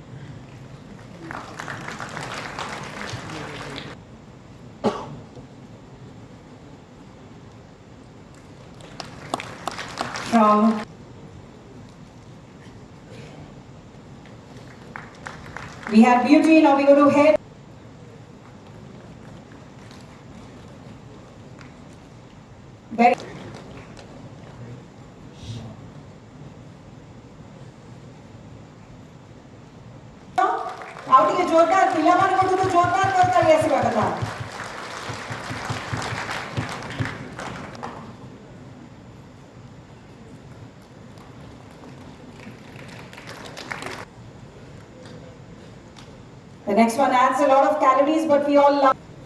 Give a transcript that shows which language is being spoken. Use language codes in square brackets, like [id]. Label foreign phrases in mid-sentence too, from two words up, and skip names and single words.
[en] From we have beauty, now we go to hair. [or] Very ଆଉ ଟିକେ ଜୋରଦାର ପିଲାମାନଙ୍କଠୁ ତ ଜୋରଦାର ତରକାରୀ ଆସିବା କଥା। [en] The next one adds a lot of calories, but we all love.